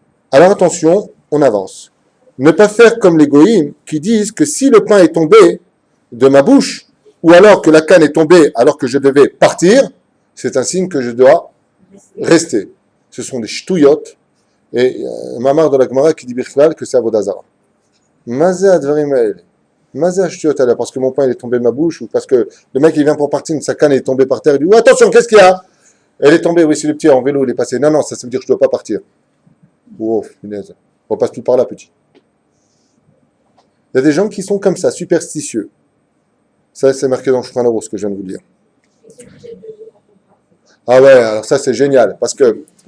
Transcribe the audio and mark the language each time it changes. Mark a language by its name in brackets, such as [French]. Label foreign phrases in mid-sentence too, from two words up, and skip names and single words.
[French] Alors attention, on avance. Ne pas faire comme les goïms qui disent que si le pain est tombé de ma bouche, ou alors que la canne est tombée alors que je devais partir, c'est un signe que je dois rester. Ce sont des ch'touillottes. Et Mamar de la Gemara qui dit Birklal que c'est Avodazara. [Hebrew] מה זה הדברים האלה. מה זה שטויות [French] parce que mon pain il est tombé de ma bouche, ou parce que le mec il vient pour partir, sa canne est tombée par terre, il dit oh, attention, qu'est-ce qu'il y a? Elle est tombée, oui, c'est le petit en vélo, il est passé. Non, non, ça veut dire que je ne dois pas partir. Oh, punaise. On passe plus par là, petit. Il y a des gens qui sont comme ça, superstitieux. Ça, c'est marqué dans le Shulchan Aruch, ce que je viens de vous dire. Ah ouais, alors ça, c'est génial, parce que...